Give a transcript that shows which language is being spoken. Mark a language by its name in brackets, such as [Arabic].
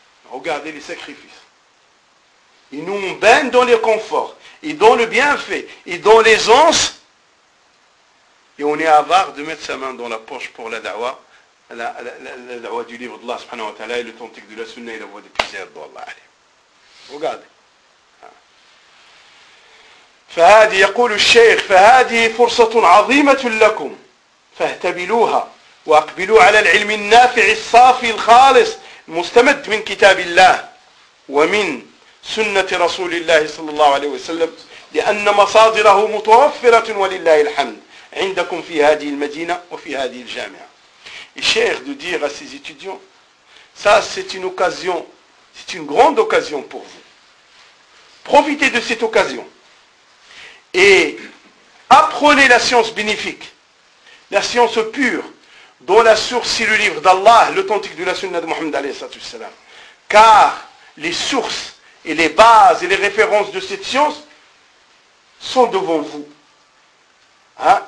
[French] Regardez les sacrifices. Ils nous baignent dans le confort, et dans le bienfait, et dans l'aisance, et on est avare de mettre sa main dans la poche pour la dawa, la dawa du livre d'Allah subhanahu wa ta'ala, et le tantique de la sunna, et la voix des prières d'Allah. Allez. Regardez. [Arabic] فهذه يقول الشيخ فهذه فرصة عظيمة لكم فاهتبلوها واقبلوا على العلم النافع الصافي الخالص مستمد من كتاب الله ومن سنة رسول الله صلى الله عليه وسلم لأن مصادره متوفرة ولله الحمد عندكم في هذه المدينة وفي هذه الجامعة الشيخ [French] de dire à ses étudiants, ça c'est une occasion, c'est une grande occasion pour vous. Profitez de cette occasion. Et apprenez la science bénéfique, la science pure, dont la source est le livre d'Allah, l'authentique de la sunna de Mohammed alayhi salatu wassalam. Car les sources et les bases et les références de cette science sont devant vous. Hein?